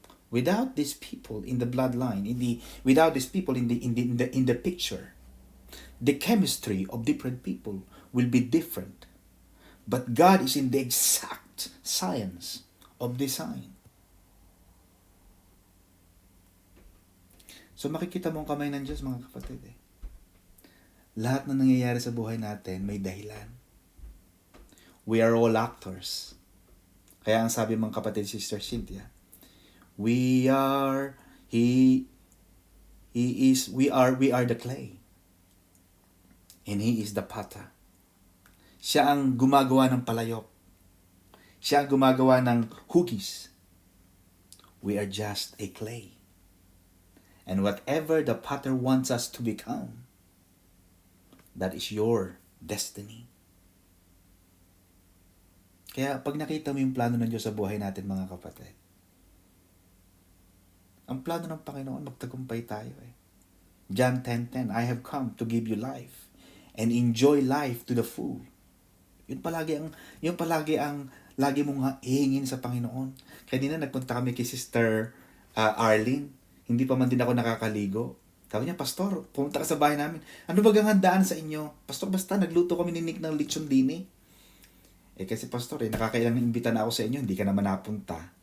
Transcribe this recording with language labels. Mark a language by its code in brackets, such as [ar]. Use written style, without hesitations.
[en] Without these people in the bloodline, without these people in the picture, the chemistry of different people will be different. But God is in the exact science of design. [tl] So makikita mo ang kamay ng Diyos, mga kapatid. Lahat na nangyayari sa buhay natin may dahilan. [en] We are all actors. [tl] Kaya ang sabi mga kapatid, [en] Sister Cynthia, we are we are the clay. And He is the potter. [tl] Siya ang gumagawa ng palayok. Siya ang gumagawa ng hugis. [en] We are just a clay. And whatever the potter wants us to become, that is your destiny. [tl] Kaya pag nakita mo yung plano ng Diyos sa buhay natin, mga kapatid, ang plano ng Panginoon, magtagumpay tayo eh. [en] John 10:10, I have come to give you life and enjoy life to the full. [tl] Yun palagi ang lagi mong hihingin sa Panginoon. Kaya din na nagpunta kami kay Sister Arlene. Hindi pa man din ako nakakaligo. Sabi niya, Pastor, pumunta ka sa bahay namin. Ano ba ang handaan sa inyo? Pastor, basta nagluto kami ni Nick ng lechon dini. Kasi Pastor, nakakailang imbita na ako sa inyo, hindi ka naman napunta.